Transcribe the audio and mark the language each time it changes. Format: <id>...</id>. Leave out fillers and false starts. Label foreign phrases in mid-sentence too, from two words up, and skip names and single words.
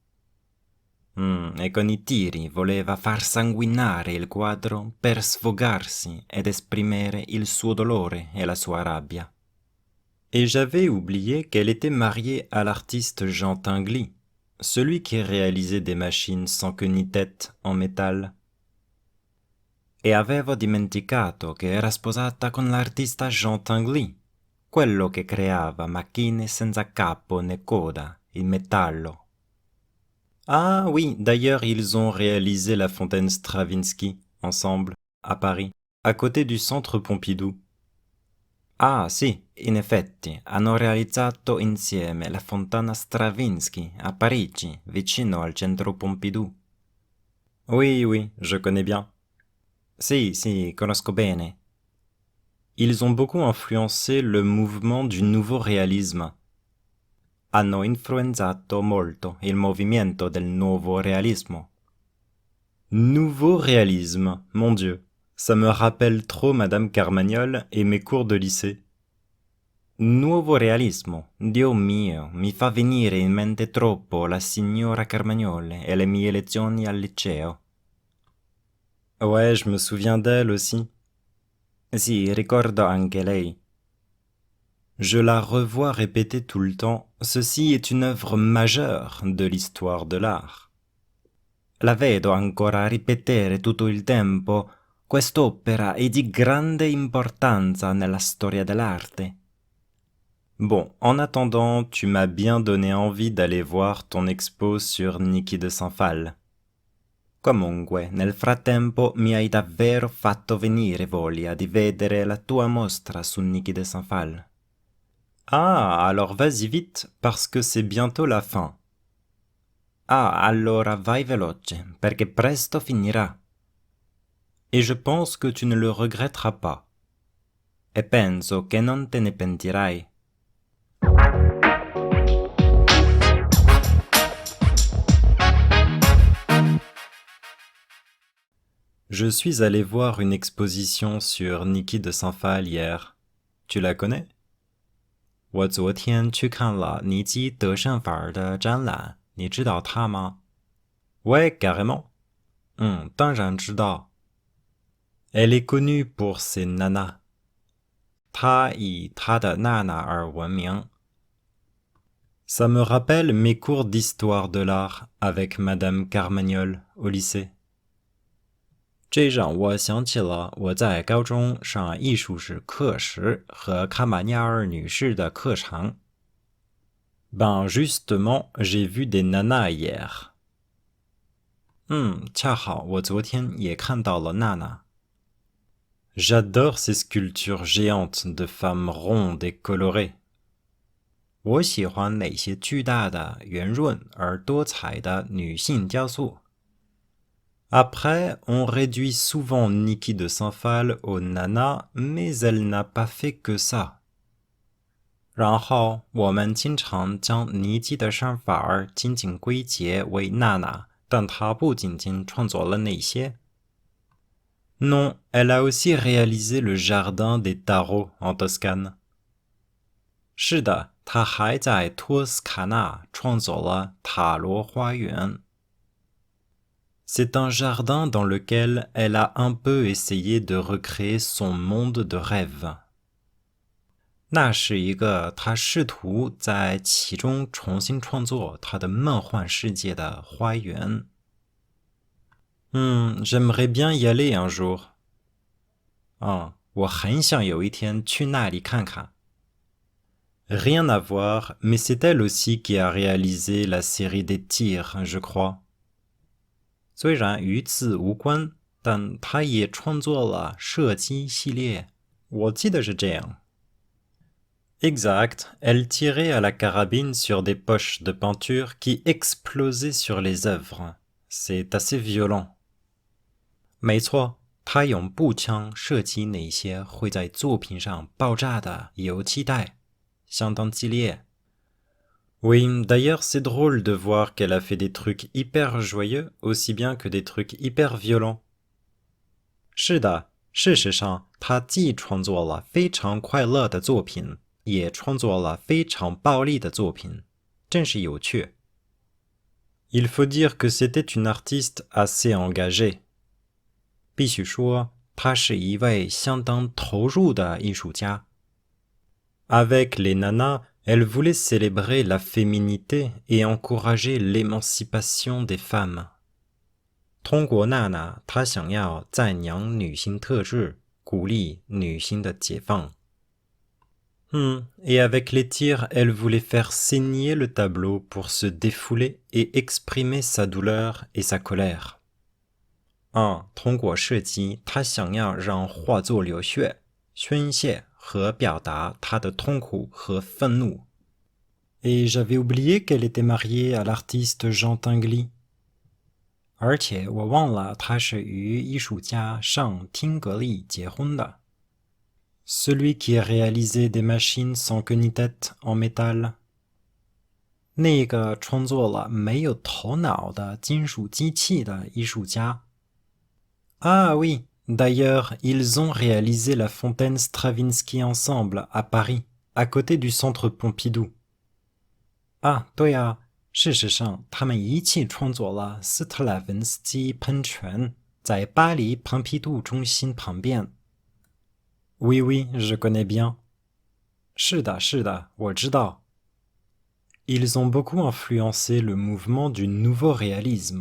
<it>E con i tiri voleva far sanguinare il quadro per sfogarsi ed esprimere il suo dolore e la sua rabbia.</it> <fr>Et j'avais oublié qu'elle était mariée à l'artiste Jean Tinguely, celui qui réalisait des machines sans queue ni tête en métal.</fr> <it>E avevo dimenticato che era sposata con l'artista Jean Tinguely, quello che creava macchine senza capo né coda, in metallo.</it> <fr>Ah oui, d'ailleurs ils ont réalisé la fontaine Stravinsky, ensemble, à Paris, à côté du centre Pompidou.</fr> <it>Ah sì, in effetti, hanno realizzato insieme la fontana Stravinsky à Parigi, vicino al centro Pompidou.</it> <fr>Oui, je connais bien.</fr> <it>Si, conosco bene.</it> <fr>Ils ont beaucoup influencé le mouvement du nouveau réalisme.</fr> <it>Hanno influenzato molto il movimento del nuovo realismo.</it> <fr>Nouveau réalisme, mon Dieu, ça me rappelle trop Madame Carmagnole et mes cours de lycée.</fr> <it>Nuovo realismo, Dio mio, mi fa venire in mente troppo la signora Carmagnole e le mie lezioni al liceo.</it> <fr>Ouais, je me souviens d'elle aussi.</fr> <it>Si, ricordo anche lei.</it> <fr>Je la revois répéter tout le temps, ceci est une œuvre majeure de l'histoire de l'art.</fr> <it>La vedo ancora ripetere tutto il tempo, quest'opera è di grande importanza nella storia dell'arte.</it> <fr>Bon, en attendant, tu m'as bien donné envie d'aller voir ton expo sur Niki de Saint-Phal.</fr> <it>Comunque, nel frattempo mi hai davvero fatto venire voglia di vedere la tua mostra su Niki de Saint-Phal.</it> <fr>Ah, alors vas-y vite, parce que c'est bientôt la fin.</fr> <it>Ah, allora vai veloce, perché presto finirà.</it> <fr>Et je pense que tu ne le regretteras pas.</fr> <it>E penso che non te ne pentirai.</it> <fr>Je suis allé voir une exposition sur Niki de Saint-Phal hier. Tu la connais?</fr> <zh>我昨天去看了尼基德善法尔的展览，你知道他吗？</zh> <fr>Ouais, carrément.</fr> <zh>当然知道。</zh> <fr>Elle est connue pour ses nanas.</fr> <zh>她以她的娜娜而闻名。</zh> <fr>Ça me rappelle mes cours d'histoire de l'art avec Madame Carmagnole au lycée.</fr> <zh>这让我想起了我在高中上艺术史课时和卡马尼尔女士的课程。</zh> <fr>Ben justement, j'ai vu des nanas hier.</fr> <zh>恰好我昨天也看到了娜娜。</zh> <fr>J'adore ces sculptures géantes de femmes rondes et colorées.</fr> <zh>我喜欢那些巨大的、圆润而多彩的女性雕塑。</zh> <fr>Après, on réduit souvent Niki de Saint-Phal au nana, mais elle n'a pas fait que ça.</fr> <zh>然后我们经常将尼基的山法儿仅仅归结为娜娜，但她不仅仅创作了那些。</zh> <fr>Non, elle a aussi réalisé le jardin des tarots en Toscane.</fr> <zh>是的，她还在托斯卡纳创作了塔罗花园。</zh> <fr>C'est un jardin dans lequel elle a un peu essayé de recréer son monde de rêve.</fr> <zh>那是一个她试图在其中重新创作她的梦幻世界的花园。</zh> <fr>j'aimerais bien y aller un jour.</fr> <zh>我很想有一天去那里看看。</zh> <fr>Rien à voir, mais c'est elle aussi qui a réalisé la série des tirs, je crois.</fr> <zh>虽然与此无关，但她也创作了射击系列。我记得是这样。</zh> <fr>Exact, elle tirait à la carabine sur des poches de peinture qui explosaient sur les œuvres. C'est assez violent.</fr> <zh>没错，她用步枪射击那些会在作品上爆炸的油漆袋，相当激烈。</zh> <fr>Oui, d'ailleurs c'est drôle de voir qu'elle a fait des trucs hyper joyeux aussi bien que des trucs hyper violents.</fr> <zh>是的，事实上，她既创作了非常快乐的作品，也创作了非常暴力的作品，真是有趣。</zh> <fr>Il faut dire que c'était une artiste assez engagée.</fr> <zh>必须说，她是一位相当投入的艺术家。</zh> <fr>Avec les nanas, elle voulait célébrer la féminité et encourager l'émancipation des femmes.</fr> <zh>通过娜娜，她想要赞扬女性特质，鼓励女性的解放。</zh> <fr>Et avec les tirs, elle voulait faire saigner le tableau pour se défouler et exprimer sa douleur et sa colère.</fr> <zh>通过射击，她想要让画作流血、宣泄和表达她的痛苦和愤怒。</zh> <fr>Et j'avais oublié qu'elle était mariée à l'artiste Jean Tinguely.</fr> <zh>而且我忘了她是与艺术家尚汀格利结婚的。</zh> <fr>Celui qui a réalisé des machines sans queue ni tête en métal.</fr> <zh>那个创作了没有头脑的金属机器的艺术家。</zh> <fr>Ah oui, d'ailleurs, ils ont réalisé la fontaine Stravinsky ensemble à Paris, à côté du centre Pompidou.</fr> <zh>对啊，事实上，他们一起创作了斯特拉文斯基喷泉，在巴黎蓬皮杜中心旁边。</zh> <fr>Oui, oui, je connais bien. 是的，是的，我知道。Ils ont beaucoup influencé le mouvement du nouveau réalisme.</fr>